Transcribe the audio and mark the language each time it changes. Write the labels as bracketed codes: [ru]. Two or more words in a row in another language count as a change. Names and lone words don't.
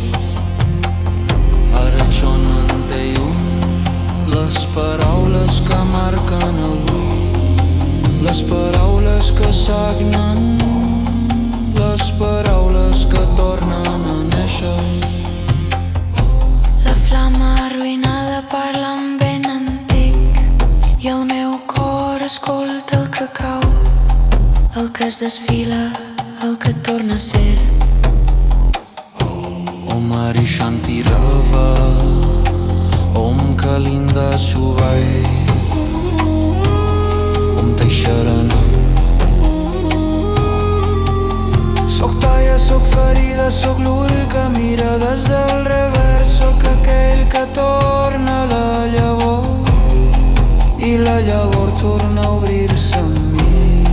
[ca] Ara sonen Teyum, les paraules que marquen el buit, les paraules que sagnen, les paraules que tornen a néixer. La flama arruïnada parla amb vent antic i el meu cor escolta el que cau, el que es desfila, el que torna a ser. [sa] Om Hari Shanti Rava, Om Kalinda Suvai, Om Taisharana. [ca] Soc talla, soc ferida, soc l'ull que mira des del revers, soc aquell que torna la llavor i la llavor torna a obrir-se en mi.